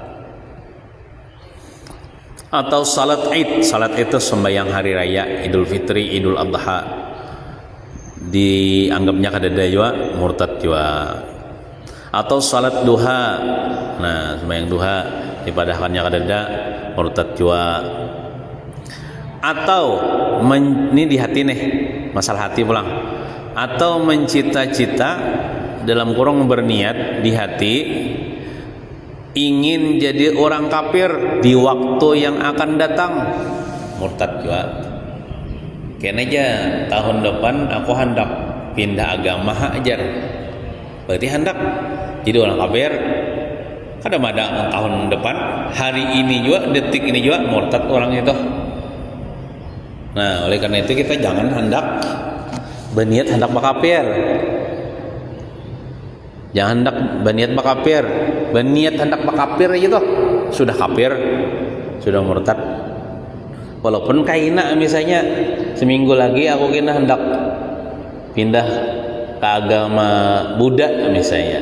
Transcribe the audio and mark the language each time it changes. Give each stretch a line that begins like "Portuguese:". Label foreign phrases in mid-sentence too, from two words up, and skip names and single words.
Banjar: Atau salat Id, salat itu sembahyang hari raya, Idul Fitri, Idul Adha, dianggapnya kadada juga, murtad juga. Atau salat duha, nah sembahyang duha dipadahkannya kadada, murtad juga. Atau ini di hati nih, masalah hati pulang.
Indonesian: Atau mencita-cita dalam kurung berniat di hati ingin jadi orang kafir di waktu yang akan datang, murtad juga.
Banjar: Kayaknya aja tahun depan aku hendak pindah agama ajar, berarti hendak jadi orang kafir.
Indonesian: Kadang-kadang tahun depan, hari ini juga, detik ini juga murtad orang itu.
Banjar: Nah, oleh karena itu kita jangan hendak berniat hendak makafir. Jangan hendak berniat makafir. Berniat hendak makafir aja tuh sudah kafir, sudah murtad. Walaupun kaina misalnya seminggu lagi aku kena hendak pindah ke agama Buddha misalnya.